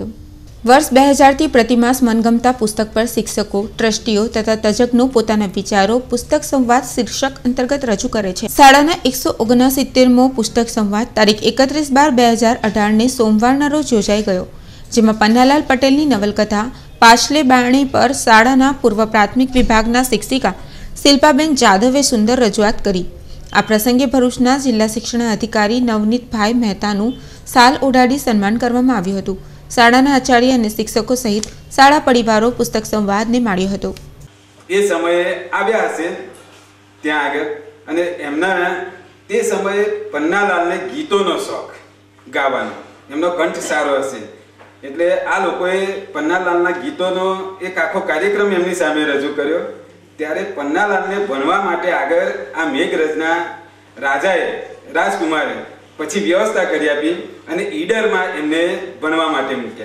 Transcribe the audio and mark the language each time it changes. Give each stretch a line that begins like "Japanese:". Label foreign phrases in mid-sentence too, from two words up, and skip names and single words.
Gujarati: વર્ષ 2000થી પ્રતિમાસ મનગમતા પુસ્તક પર શિક્ષકો, ટ્રસ્ટીઓ તથા તજ્ઞો પોતાના વિચારો પુસ્તક સંવાદ શીર્ષક અંતર્ગત રજૂ કરે છે। શાળાના 169મો પુસ્તક સંવાદ તારીખ 31/12/2018 ને સોમવારના રોજ યોજાઈ ગયો, જેમાં પન્નાલાલ પટેલની નવલકથા પાછલે બારણી પર શાળાના પૂર્વ પ્રાથમિક વિભાગના શિક્ષિકા શિલ્પાબેન જાધવે સુંદર રજૂઆત કરી। આ પ્રસંગે ભરૂચના જિલ્લા શિક્ષણ અધિકારી નવનીતભાઈ મહેતાનું શાલ ઓઢાડી સન્માન કરવામાં આવ્યું હતું। શાળાના આચાર્ય અને શિક્ષકો સહિત શાળા પરિવારો પુસ્તક સંવાદને માણ્યો હતો। એ સમયે આવ્યા હશે ત્યાં આગળ અને એમના તે સમયે પન્નાલાલને ગીતોનો શોખ गाવાનો એમનો કંઠ સારો હશે એટલે આ લોકોએ પન્નાલાલના ગીતોનો એક આખો કાર્યક્રમ એમની સામે રજૂ કર્યો। ત્યારે પન્નાલાલને ભણવા માટે આગળ આ મેઘરચના રાજકુમારે પછી વ્યવસ્થા કરી આપી અને ઈડરમાં એમને ભણવા માટે મૂક્યા.